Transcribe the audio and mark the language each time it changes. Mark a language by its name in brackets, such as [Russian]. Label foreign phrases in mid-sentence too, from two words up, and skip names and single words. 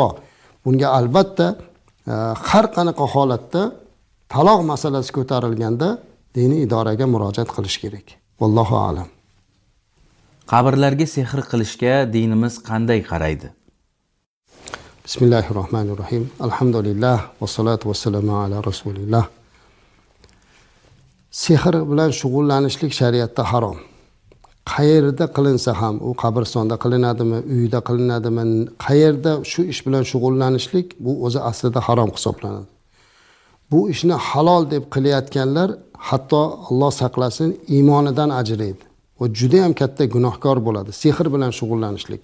[Uzbek] Bunga albatta har qanaqa holatda taloq masalasi ko'tarilganda diniy idoraga murojaat qilish kerak. [Arabic] والله أعلم. [Uzbek] Qabrlarga sehr qilishga dinimiz qanday qaraydi? [Arabic] Bismillahirrohmanirrohim. الحمد لله والصلاة والسلام على رسول الله. [Uzbek] Sehr bilan shug'ullanishlik shariatda harom. qayerda qilinsa ham, u qabristonda qilinadimi, uyda qilinadimi, qayerda shu ish bilan shug'ullanishlik bu o'zi aslida harom hisoblanadi. Bu ishni halol deb qilayotganlar hatto Alloh saqlasin iymonidan ajraydi va juda ham katta gunohkor bo'ladi sehr bilan shug'ullanishlik.